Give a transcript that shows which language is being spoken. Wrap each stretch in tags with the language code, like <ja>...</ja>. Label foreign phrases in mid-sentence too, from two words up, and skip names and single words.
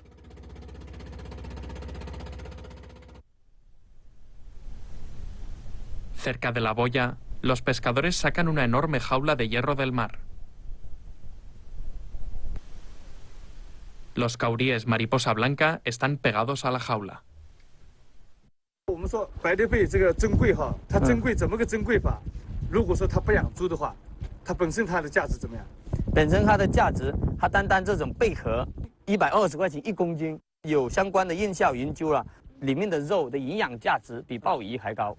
<es>Cerca de la boya, los pescadores sacan una enorme jaula de hierro del mar. Los kauríes mariposa blanca están pegados a la jaula.</es> <zh>我们说白蝶贝这个珍贵哈，它珍贵怎么个珍贵法？如果说它不养猪的话，它本身它的价值怎么样？本身它的价值，它单单这种贝壳120块钱1公斤，有相关的院校研究了，里面的肉的营养价值比鲍鱼还高。</zh>